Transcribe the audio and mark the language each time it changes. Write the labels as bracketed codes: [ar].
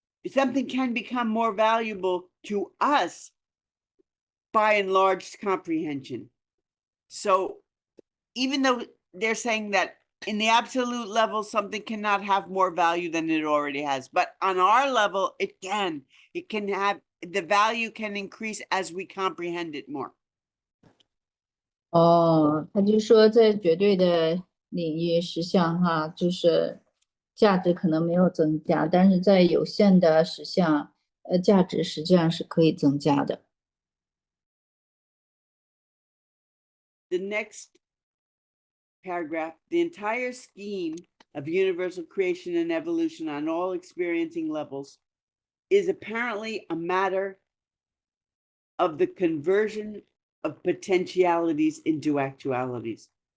[en] Something can become more valuable to us by enlarged comprehension. So even though they're saying that in the absolute level, something cannot have more value than it already has, but on our level, it can have, the value can increase as we comprehend it more. [zh] 他就说在绝对的领域实相哈，就是价值可能没有增加，但是在有限的实相，价值实际上是可以增加的。 [en] The next paragraph, the entire scheme of universal creation and evolution on all experiencing levels is apparently a matter of the conversion of potentialities into actualities.